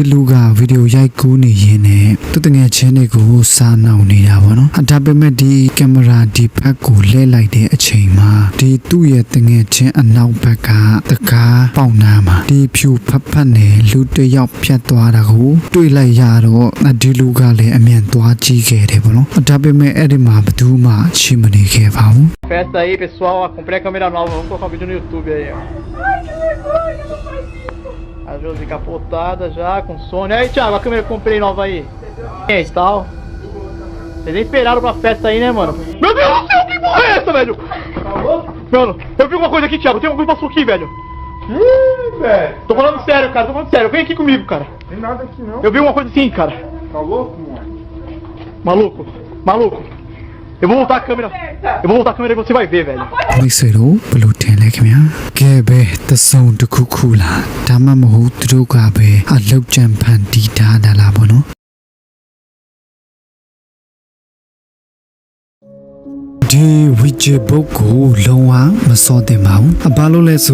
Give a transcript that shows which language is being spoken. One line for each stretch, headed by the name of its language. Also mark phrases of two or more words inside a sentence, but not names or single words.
Burmese: လူကဗီဒီယိုရိုက်ကူးနေရင်နဲ့သူတငယ်ချင်းတွေကိုစားနှောက်နေတာပေါ့နော်ဒါပေမဲ့ဒီကင်မရာဒီဘက်ကိုလဲလိုက်တဲ့အချိန်မှာဒီသူ့ရဲ့တငယ်ချင်းအနောက်ဘက်ကတကားပေါက်နာမှာဒီဖြူဖတ်နဲ့လူတယောက်ဖြတ်သွားတာကိုတွေ့လိုက်ရတော့ဒီလူကလည်းအမြန်သွားကြည့်ခဲ့တယ်ပေါ့နော်ဒါပေမဲ့အဲ့ဒီမှာဘယ်သူမှရှိမနေခဲ့ပါဘူး
Portuguese: Festa aí, pessoal. Comprei a câmera nova. Vamos colocar um vídeo no YouTube aí, ó. A Josi capotada já, com sono. Aí, Thiago, a câmera que eu comprei nova aí. E tal. Vocês nem esperaram pra festa aí, né, mano? Meu Deus do céu, que porra é essa, velho? Mano, eu vi uma coisa aqui, Thiago. Tem uma coisa que passou aqui, velho. velho. Tô falando sério, cara. Tô falando sério. Vem aqui comigo, cara. Tem nada aqui não. Eu vi uma coisa assim, cara. Tá louco, mano? Maluco. Maluco. Eu vou voltar a câmera. Eu vou voltar a câmera e você vai ver, velho.
Burmese: မိတ်ဆွေတို့ဘယ်လိုထင်လဲခင်ဗျာကဲပဲတဆုံတစ်ခုခုလားဒါမှမဟုတ်သူတို့ကပဲအလောက်ကြံဖန်တီးထားတာလားပေါ့နော်ဒီဝီဂျစ်ဘုတ်ကိုလုံးဝမစောတင်ပါဘူး။ဘာလို့လဲဆို